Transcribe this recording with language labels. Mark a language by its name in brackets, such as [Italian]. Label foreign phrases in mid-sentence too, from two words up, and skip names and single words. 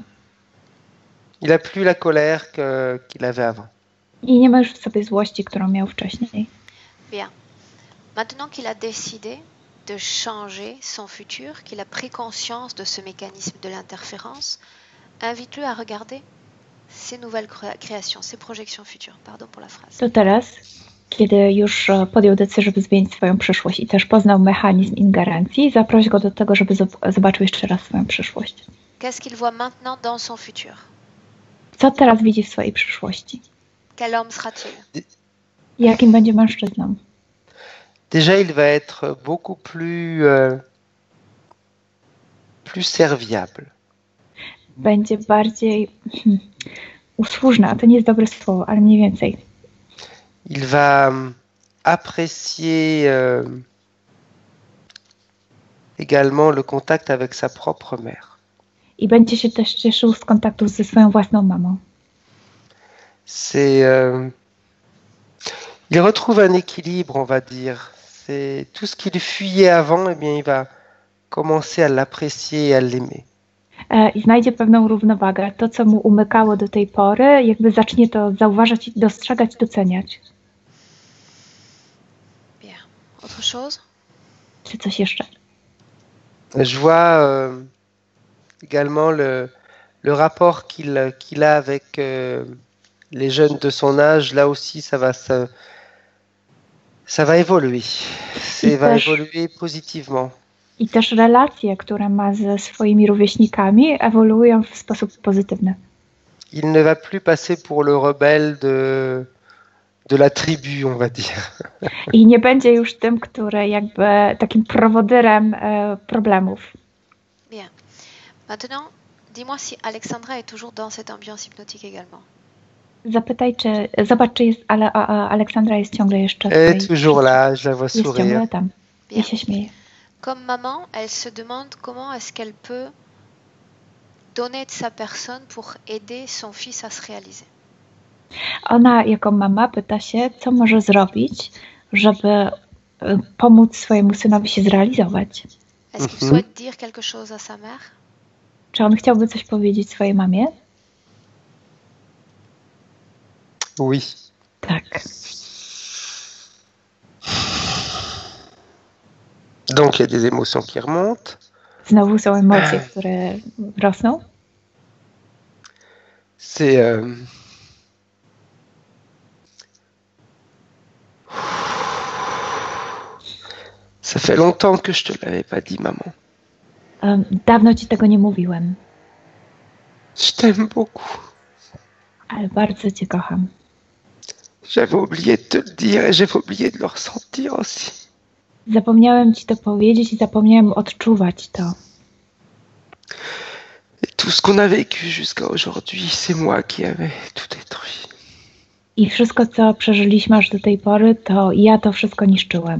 [French] Il a plus la colère qu'il avait avant. [Polish] I nie ma już w sobie złości, którą miał wcześniej. [French] Bien. Maintenant qu'il a décidé de changer son futur, qu'il a pris conscience de ce mécanisme de l'interférence, invite-le à regarder ces nouvelles créations, ces projections futures. Pardon pour la phrase. [Polish] To teraz, kiedy już podjął decyzję, żeby zmienić swoją przyszłość i też poznał mechanizm ingerencji, zaproś go do tego, żeby zobaczył jeszcze raz swoją przyszłość. [French] Qu'est-ce qu'il voit maintenant dans son futur? [Polish] Co teraz widzi w swojej przyszłości? [French] Quel homme sera-t-il? [Polish] Jakim będzie mężczyzną? [French] Déjà, il va être beaucoup plus plus serviable. [Polish] Będzie bardziej usłużna, to nie jest dobre słowo, ale mniej więcej. [French] Il va apprécier également le contact avec sa propre mère. [Polish] I będzie się też cieszył z kontaktu ze swoją własną mamą. [French] Il retrouve un équilibre, on va dire. C'est tout ce qu'il fuyait avant, eh bien, il va commencer à l'apprécier et à l'aimer. [Polish] I znajdzie pewną równowagę. To, co mu umykało do tej pory, jakby zacznie to zauważać, dostrzegać, doceniać. [French] Bien. Autre chose? [Polish] Czy coś jeszcze? [French] Je vois également le rapport qu'il a avec les jeunes de son âge. Là aussi, ça va évoluer. Ça va évoluer positivement. [Polish] I też relacje, które ma ze swoimi rówieśnikami, ewoluują w sposób pozytywny. [French] Il ne va plus passer pour le rebelle de la tribu, on va dire. [Polish] I nie będzie już tym, który jakby takim prowodyrem problemów. [French] Bien. Maintenant, dis-moi si Alexandra est toujours dans cette ambiance hypnotique également. [Polish] Zobacz, czy jest, ale Aleksandra jest ciągle jeszcze [French] toujours là, je la vois [Polish] jest [French] sourire. [Polish] ciągle tam. I się śmieje. [French] Comme maman, elle se demande comment est-ce qu'elle peut donner de sa personne pour aider son fils à se réaliser. [Polish] Ona jako mama pyta się, co może zrobić, żeby pomóc swojemu synowi się zrealizować. [French] Est-ce qu'il souhaite dire quelque chose à sa mère? [Polish] Czy on chciałby coś powiedzieć swojej mamie? [French] Oui. [Polish] Tak. [French] Donc il y a des émotions qui remontent. [Polish] Znowu są emocje, które rosną. [French] C'est ça fait longtemps que je te l'avais pas dit, maman. [Polish] Dawno ci tego nie mówiłem, [French] Je t'aime beaucoup. [Polish] ale bardzo cię kocham. [French] J'avais oublié de te le dire et j'avais oublié de le ressentir aussi. [Polish] Zapomniałem ci to powiedzieć i zapomniałem odczuwać to. [French] Et tout ce qu'on a vécu jusqu'à aujourd'hui, c'est moi qui avais tout détruit. [Polish] I wszystko, co przeżyliśmy aż do tej pory, to ja to wszystko niszczyłem.